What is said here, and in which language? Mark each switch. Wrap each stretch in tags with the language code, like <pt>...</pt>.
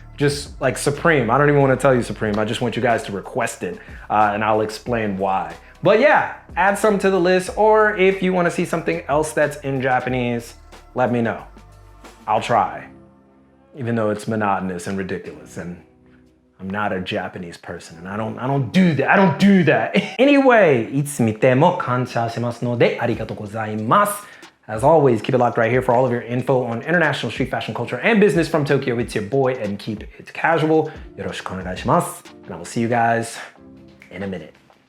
<en>Just like Supreme, I don't even want to tell you Supreme, I just want you guys to request it and I'll explain why. But yeah, add some to the list, or if you want to see something else that's in Japanese, let me know. I'll try, even though it's monotonous and ridiculous, and I'm not a Japanese person, and I don't do that. Anyway,</en> <ja>いつ見ても感謝しますのでありがとうございます。</ja> <en>As always, keep it locked right here for all of your info on international street fashion culture and business from Tokyo. It's your boy, and keep it casual.</en> <ja>よろしくお願いします.</ja> <en>And I will see you guys in a minute.</en>